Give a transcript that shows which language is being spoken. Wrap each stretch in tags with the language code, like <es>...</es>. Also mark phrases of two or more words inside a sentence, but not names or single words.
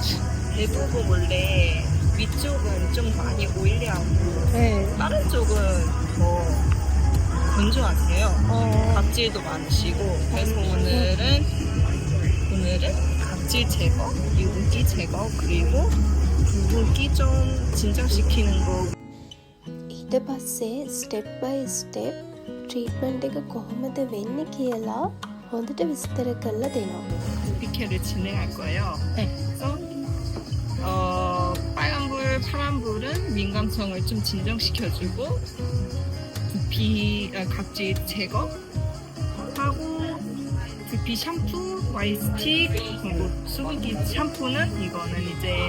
<ko>대부분 원래 위쪽은 좀 많이 오일리하고 네. 다른 쪽은 더 건조하세요. 각질도 많으시고 그래서 오늘은 각질 제거, 유분기 제거 그리고 붉은기 좀 진정시키는 거.</ko> <si>ඊට පස්සේ</si> <en>step by step treatment</en> <si>එක කොහොමද වෙන්නේ කියලා හොඳට විස්තර කරලා දෙනවා.</si> <ko>두피 케어를 진행할 거예요. 네. 그래서 빨간불, 파란불은 민감성을 좀 진정시켜주고 두피 각질 제거하고 두피 샴푸, 와이스틱, 그리고 수분기 샴푸는 이거는 이제</ko>